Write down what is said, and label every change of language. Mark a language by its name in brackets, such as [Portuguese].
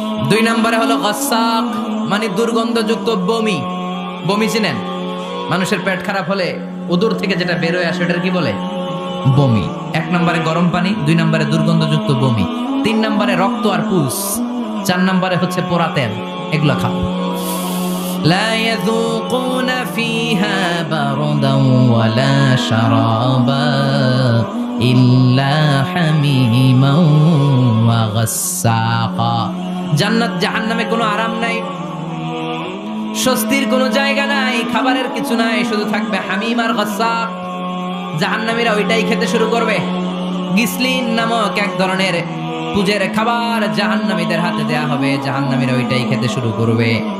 [Bangla] 2 নম্বরে হলো গাসাক, মানে দুর্গন্ধযুক্ত বমি। বমি চিনেন? মানুষের পেট খারাপ হলে উদর থেকে যেটা বের হয়ে আসে, এটার কি বলে? বমি। 1 নম্বরে গরম পানি, 2 নম্বরে দুর্গন্ধযুক্ত বমি, 3 নম্বরে রক্ত আর পুস, 4 নম্বরে হচ্ছে পোড়া তেল। এগুলো খাও। [Arabic] لا يذوقون فيها بردا ولا شرابا إلا حميما وغساقا। [Bangla] জান্নাত জাহান্নামে কোনো আরাম নাই, স্বস্তির কোনো জায়গা নাই, খাবারের কিছু নাই, শুধু থাকবে হামিম আর গাসাক। জাহান্নামীরা ওইটাই খেতে শুরু করবে। গিসলিন নামক এক ধরনের পূজের খাবার জাহান্নামীদের হাতে দেয়া হবে, জাহান্নামীরা ওইটাই খেতে শুরু করবে।